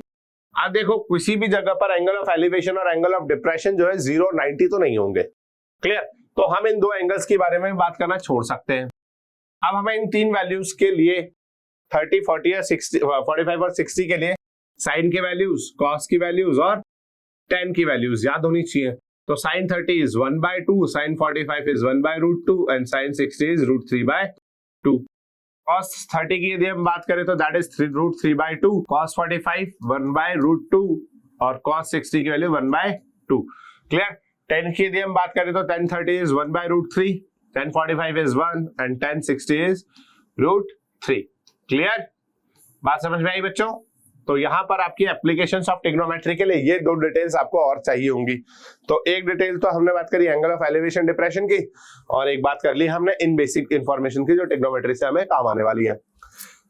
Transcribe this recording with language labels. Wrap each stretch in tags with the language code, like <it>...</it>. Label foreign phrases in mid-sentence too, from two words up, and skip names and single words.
<hi>अब देखो, किसी भी जगह पर</hi> <en>angle of elevation</en> <hi>और</hi> <en>angle of depression</en> <hi>जो है 0, 90 तो नहीं होंगे। क्लियर? तो हम इन दो एंगल्स के बारे में बात करना छोड़ सकते हैं। अब हमें इन तीन वैल्यूज के लिए 30, 40 या 60, 45 और 60 के लिए साइन की वैल्यूज, कॉस की वैल्यूज और tan की वैल्यूज याद होनी चाहिए।</hi> <en>तो sin 30 is 1/2, sin 45 is 1/√2 and sin 60 is √3/2।</en> <hi>cos 30 की यदि हम बात करें तो</hi> <en>that is √3/2,</en> <hi>cos 45 1/√2 और cos 60 की वैल्यू 1/2। क्लियर?</hi> <en>tan</en> <hi>की यदि हम बात करें तो</hi> <en>tan 30 is 1/√3, tan 45 is 1 and tan 60 is √3। क्लियर?</en> <hi>बात समझ में आई बच्चों? तो यहां पर आपकी</hi> <en>applications of trigonometry</en> <hi>के लिए ये दो डिटेल्स आपको और चाहिए होंगी। तो एक डिटेल तो हमने बात करी</hi> <en>angle of elevation depression</en> <hi>की, और एक बात कर ली हमने इन</hi> <en>basic information</en> <hi>की जो ट्रिग्नोमेट्री से हमें काम आने वाली है।</hi>